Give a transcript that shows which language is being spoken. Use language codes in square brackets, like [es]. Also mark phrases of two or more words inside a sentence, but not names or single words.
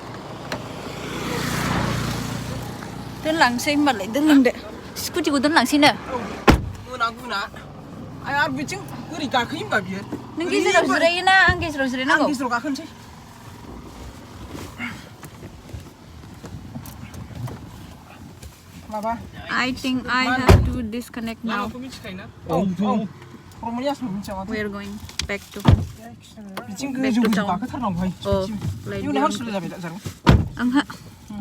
[brx] दोनलांसै होमबालाय, दोनलांदो। स्कुटिखौ दोनलांसैनो। गुना आरो बिथिं बोरै गाखोयो होमबा बियो? नों गेजेराव जिरायोना आं गेजेराव जिरायनांगौ? आं गेजेराव गाखोनोसै। माबा [en] I think I have to disconnect now. [brx] लामाखौ मिथिखायोना? औ रमनियासबो मिथिया माथो। [en] We are going back to home. [brx] बिथिं गोजौ गाखोथारनांगौहाय। [en] Oh, like [brx] इउनाव हारसिं जाबाय जानो? आंहा